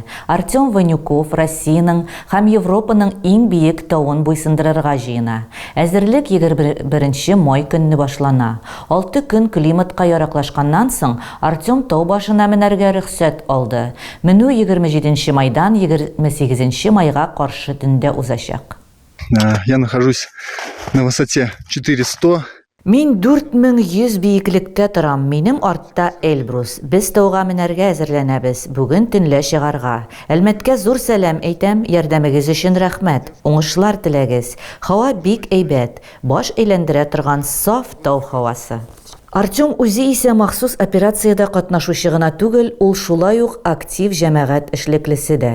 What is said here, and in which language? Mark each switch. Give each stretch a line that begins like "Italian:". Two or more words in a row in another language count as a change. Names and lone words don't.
Tatar: Артем Ванюков Россиянең һәм Европаның иң биек тавын буйсындырырга җыена. Әзерлек 21 май көнне башлана. 6 көн климатка яраклашканнан соң Артем тау башына менәргә рөхсәт алды. Менү 27 майдан 28 майга каршы төндә узачак.
Russian: Я нахожусь на высоте 400.
Tatar: Мин 4100 биеклектә торам. Минем артта Эльбрус. Без тауга менәргә әзерләнәбез. Бүген төнлә чыгарга. Әлмәткә зур сәлам әйтәм. Ярдәмегез өчен рәхмәт. Уңышлар теләгез. Һава бик әйбәт. Баш әйләндерә торган саф тау һавасы. Артем үзе исә махсус операциядә катнашучы гына түгел, ул шулай ук актив җәмәгать эшлеклесе дә.